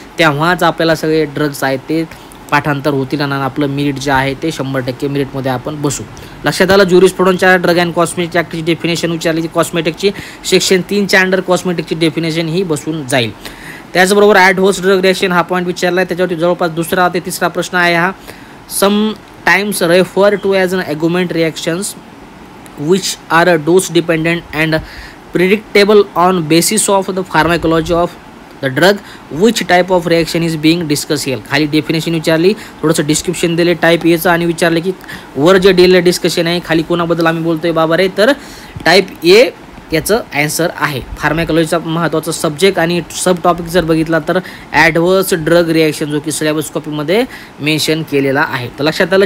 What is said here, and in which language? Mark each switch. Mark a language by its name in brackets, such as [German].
[Marathi] तेव्हाच आपल्याला सगळे ड्रग्स आहेत ते पाठांतर होतील आणि आपलं मेरिट जे आहे ते 100% मेरिटमध्ये आपण बसू. लक्षात आलं. ज्युरिस्प्रुडन्सच्या ड्रग अँड कॉस्मेटिक ॲक्टची डेफिनेशन विचारली, कॉस्मेटिकची सेक्शन 3च्या अंडर कॉस्मेटिकची डेफिनेशन ही बसून जाईल. त्याचबरोबर ॲडव्हर्स ड्रग रिॲक्शन हा पॉईंट विचारला आहे. त्याच्यावरती जवळपास दुसरा ते तिसरा प्रश्न आहे हा. [English] Sometimes refer to as an argument reactions which are dose dependent and predictable on basis of the pharmacology of the drug. which type of reaction is being discussed here. [Marathi] खाली डेफिनेशन विचारली, थोडंसं डिस्क्रिप्शन दिले type एचं आणि विचारले की वर जे दिलेलं डिस्कशन आहे खाली कोणाबद्दल आम्ही बोलतोय बाबा रे, तर टाईप ए याचं ॲन्सर आहे. फार्मॅकोलॉजीचा महत्त्वाचा सब्जेक्ट आणि सब टॉपिक जर बघितला तर ॲडव्हर्स ड्रग रिॲक्शन जो की सिलेबस कॉपीमध्ये मेन्शन केलेला आहे. तर लक्षात आलं.